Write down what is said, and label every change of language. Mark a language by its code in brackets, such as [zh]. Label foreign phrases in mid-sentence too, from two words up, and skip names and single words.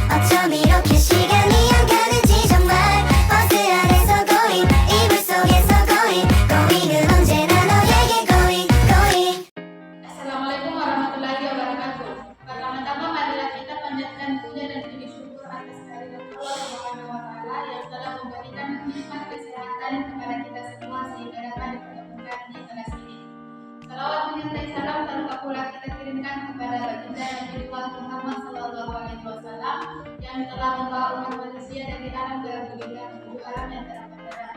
[ko] 어쩜 이렇게 시간이 안 가는지 정말 버스 안에서 고잉 이불 속에서 고잉은 언제나 너에게 고잉. [ar] السلام عليكم ورحمة الله وبركاته. [id] Pertama-tama marilah kita panjatkan puja dan puji syukur atas kehadirat Allah [ar] سبحانه وتعالى [id] yang telah memberikan nikmat kesehatan kepada kita semua sehingga dapat dipertemukan di kelas ini. Salawat menyertai salam tanpa pula kita kirimkan kepada baginda Nabi Muhammad [ar] صلى الله عليه وسلم [id] yang telah membawa umat manusia dari alam ke baginda menuju alam yang terang.